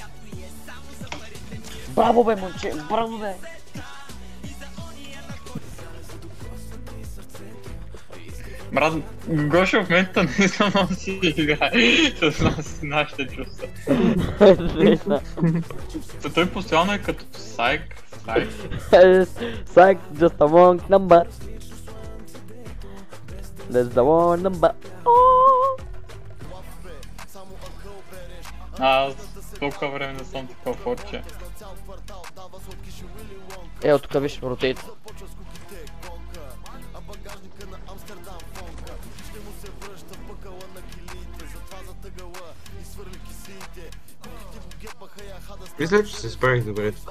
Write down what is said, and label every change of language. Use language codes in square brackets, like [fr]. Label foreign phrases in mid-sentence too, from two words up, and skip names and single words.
[bg] Браво бе, момче! Браво бе! Брат, Гошо в момента не знам да си играе с нашите чувства. Той постоянно е като сайк. [en] Psych, just a wrong number. That's the wrong number. [bg] Аз толкова време не съм такова форче. Ето тук виж, ротейт. Мисля, че се справих добре тук.